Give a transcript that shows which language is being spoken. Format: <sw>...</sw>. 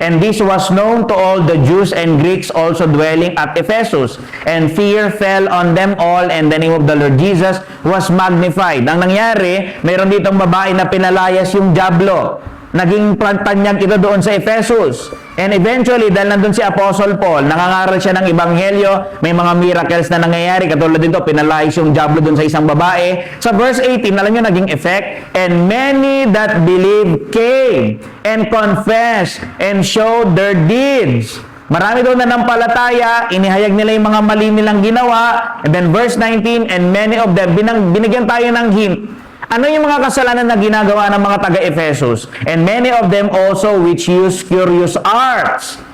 <en>And this was known to all the Jews and Greeks also dwelling at Ephesus. And fear fell on them all, and the name of the Lord Jesus was magnified.</en> <tl>Ang nangyari, mayroon ditong babae na pinalayas yung dyablo. Naging plantanyag ito doon sa Ephesus. And eventually, dahil nandun si Apostle Paul, nangangaral siya ng Ebanghelyo, may mga miracles na nangyayari. Katulad dito, pinalayas yung dyablo doon sa isang babae. Sa verse 18, alam nyo, naging effect.</tl> <en>And many that believed came and confessed and showed their deeds.</en> <tl>Marami doon na nampalataya, inihayag nila yung mga mali nilang ginawa.</tl> <en>And then verse 19, and many of them,</en> <tl>binigyan tayo ng hint. Ano yung mga kasalanan na ginagawa ng mga taga-Ephesus?</tl> <en>And many of them also which use curious arts.</en>